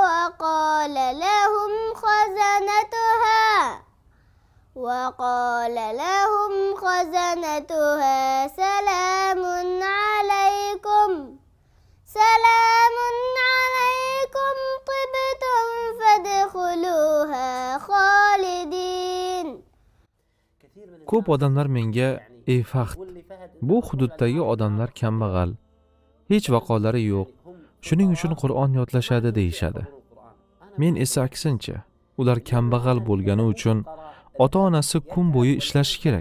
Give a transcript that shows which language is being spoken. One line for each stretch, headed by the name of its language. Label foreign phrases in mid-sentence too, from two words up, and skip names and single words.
Arabic: وقال لهم خزنتها سلام عليكم طبتم فادخلوها خالدين.
Uzbek: Ko'p odamlar menga: "Ey Faxt, bu hududdagi odamlar kambag'al, hech vaqolari yo'q. Shuning uchun Qur'on yodlashadi" deyishadi. Men esa aksincha, ular kambag'al bo'lgani uchun ota-onasi kun bo'yi ishlashi kerak.